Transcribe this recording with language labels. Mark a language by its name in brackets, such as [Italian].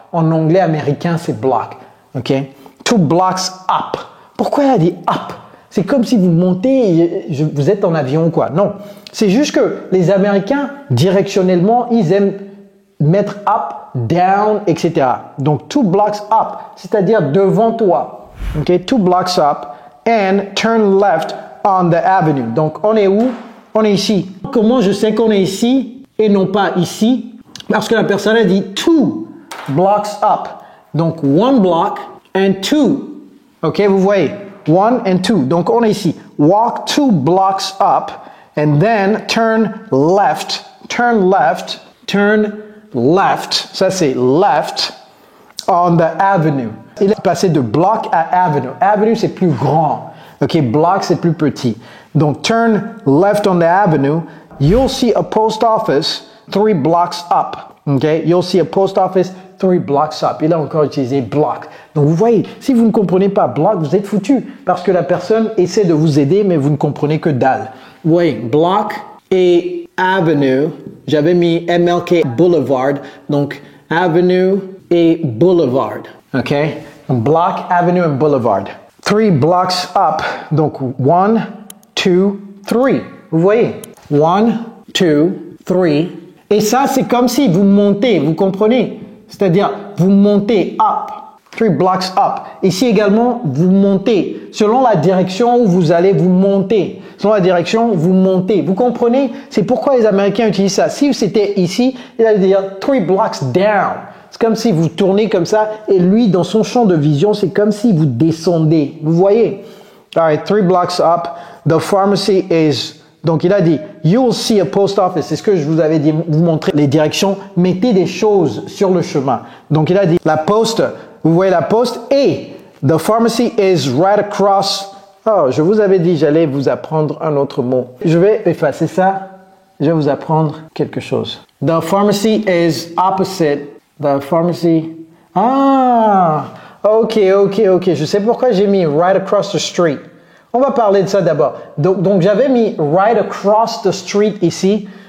[French] En anglais américain, c'est block. Ok? 2 blocks up. Pourquoi elle a dit up? C'est comme si vous montez, vous êtes en avion quoi. Non, c'est juste que les Américains, directionnellement, ils aiment mettre up, down, etc. Donc, [English] 2 blocks up, [French] c'est-à-dire devant toi. [English] Ok, 2 blocks up and turn left on the avenue. [French] Donc, on est où? On est ici. Comment je sais qu'on est ici et non pas ici? Parce que la personne a dit [English] 2 blocks up. [French] Donc, 1 block and 2. Ok, vous voyez? 1 and 2. Donc, on est ici. [English] Walk 2 blocks up and then turn left. Turn left. Turn left. [French] Ça, c'est left on the avenue. Il est passé de block à avenue. Avenue, c'est plus grand. OK, block, c'est plus petit. [English] Donc, turn left on the avenue. You'll see a post office 3 blocks up. OK, you'll see a post office 3 blocks up. [French] Il a encore utilisé block. Donc, vous voyez, si vous ne comprenez pas block, vous êtes foutu. Parce que la personne essaie de vous aider, mais vous ne comprenez que dalle. Vous voyez, block et avenue. J'avais mis MLK Boulevard. Donc, avenue et boulevard. OK? [English] Block, avenue and boulevard. 3 blocks up. [French] Donc, 1, 2, 3. Vous voyez? 1, 2, 3. Et ça, c'est comme si vous montez, vous comprenez? C'est-à-dire, vous montez up, [English] 3 blocks up. [French] Ici également, vous montez. Selon la direction où vous allez, vous montez. Selon la direction, vous montez. Vous comprenez? C'est pourquoi les Américains utilisent ça. Si c'était ici, il allait dire [English] 3 blocks down. [French] C'est comme si vous tournez comme ça et lui, dans son champ de vision, c'est comme si vous descendez. Vous voyez? [English] All right, 3 blocks up. The pharmacy is... [French] Donc, il a dit, [English] you'll see a post office. [French] C'est ce que je vous avais dit, vous montrer les directions. Mettez des choses sur le chemin. Donc, il a dit, la poste, vous voyez la poste et [English] the pharmacy is right across. [French] Oh, je vous avais dit, j'allais vous apprendre un autre mot. Je vais effacer ça. Je vais vous apprendre quelque chose. [English] The pharmacy is opposite. The pharmacy. Ah, ok. [French] Je sais pourquoi j'ai mis [English] right across the street. [French] On va parler de ça d'abord. Donc j'avais mis [English] right across the street [French] ici.